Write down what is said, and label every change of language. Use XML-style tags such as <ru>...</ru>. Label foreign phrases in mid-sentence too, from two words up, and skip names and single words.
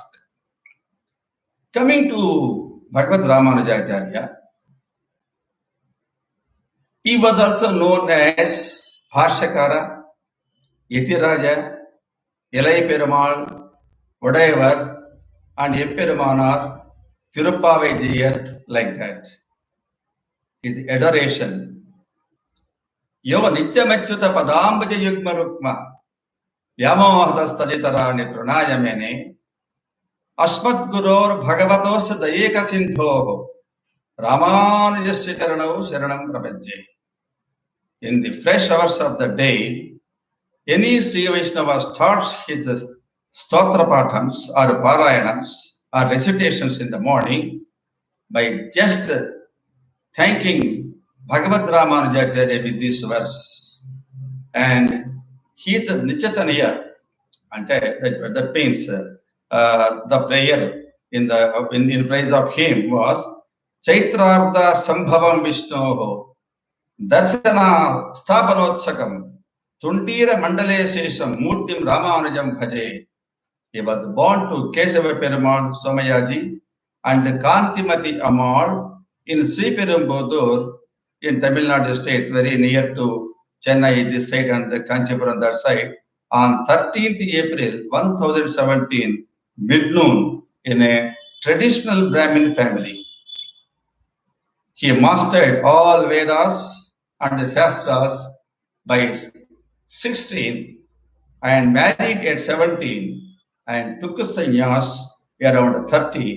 <en>Coming to Bhagavad Ramanujacharya, he was also known as Bhashyakara, Yatiraja, Elai Perumal, Udayavar, and Epperumanar, Tirupavai, like that. His adoration.</en> <sa>Yo Nityamachyuta Padambaja Yugma Rukma, Yamohadastaditara Nitrunayamene, Asmat Guror Bhagavatos Dayeka Sindho, Ramanujasya Charanau Sharanam Prabhajye.</sa> <en>In the fresh hours of the day, any Sri Vaishnava starts his stotra patams or parayanams or recitations in the morning by just thanking Bhagavad Ramanujacharya with this verse. And he is a Nichataniya, and that means the prayer in praise of him was</en> <sa>Chaitrartha Sambhavam Vishnoho Darsana Sthapanotshakam Tundira Mandale Sesham Murtim Ramanujam Bhaje.</sa> <en>He was born to Kesava Perumal Somayaji and Kantimati Ammal in Sriperumbudur in Tamil Nadu state, very near to Chennai this side and the Kanchipuram that side, on 13th April 1017, mid-noon, in a traditional Brahmin family. He mastered all Vedas and Shastras by 16 and married at 17 and took a sannyas around 30.</en>